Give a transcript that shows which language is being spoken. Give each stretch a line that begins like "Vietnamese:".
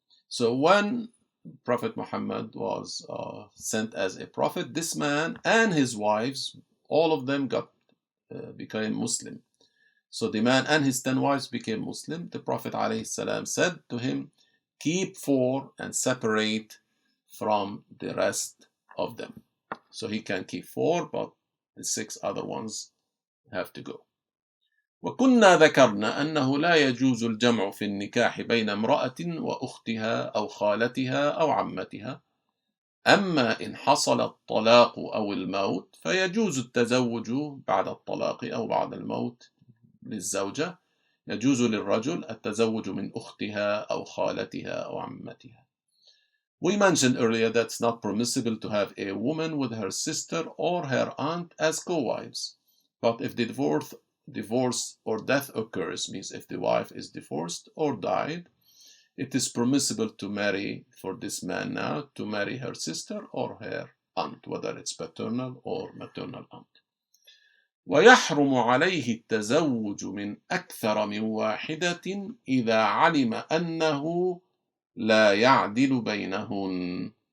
English: So when Prophet Muhammad was sent as a prophet, this man and his wives, all of them became Muslim. So the man and his 10 wives became Muslim. The Prophet ﷺ said to him, keep 4 and separate from the rest of them. So he can keep 4, but the 6 other ones have to go.
Arabic: وكنا ذكرنا أنه لا يجوز الجمع في النكاح بين امرأة وأختها أو خالتها أو عمتها. أما إن حصل الطلاق أو الموت فيجوز التزوج بعد الطلاق أو بعد الموت للزوجة يجوز للرجل التزوج من أختها أو خالتها أو عمتها.
English: We mentioned earlier that it's not permissible to have a woman with her sister or her aunt as co-wives. But if the divorce or death occurs, means if the wife is divorced or died, it is permissible to marry, for this man now, to marry her sister or her aunt, whether it's paternal or maternal aunt.
Arabic: ويحرم عليه التزوج من أكثر من واحدة إذا علم أنه لا يعدل بينهن.